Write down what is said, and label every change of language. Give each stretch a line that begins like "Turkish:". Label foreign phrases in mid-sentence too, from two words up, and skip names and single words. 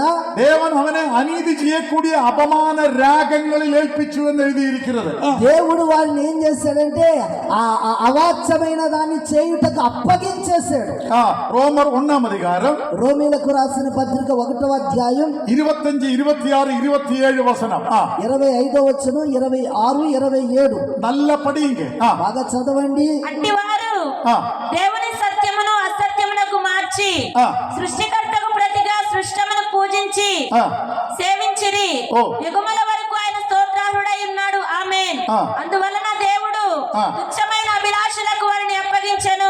Tamil: தேவன் அவனை அநீதி செய்யக்கூடிய அபமான ராகங்களில் ஏൽപ്പിച്ചു എന്ന് எழுதியிருக்கிறது.
Telugu: దేవుడు వారిని ఏం చేశాడంటే ఆ అవాచ్యమైన దాన్ని చేయుటకు అప్పగించేశాడు.
Tamil: ரோமர் 1ஆம் அதிகாரம்
Telugu: రోమీలకు రాసిన పత్రిక 1వ అధ్యాయం 25, 26, 27 వచనం. 25వ వచనం, 26, 27.
Tamil: நல்ல படிங்க,
Telugu: బాగా చదవండి. అట్టివారు దేవుని సత్యమును అసత్యమునకు మార్చి సృష్టికర్తకు ప్రతిగా సృష్టమును పూజించి సేవించిరి. యుగముల వరకు ఆయన స్తోత్రార్హుడై ఉన్నాడు. ఆమేన్. అందువలన దేవుడు తుచ్చమైన అభిలాషలకు వారిని అప్పగించెను.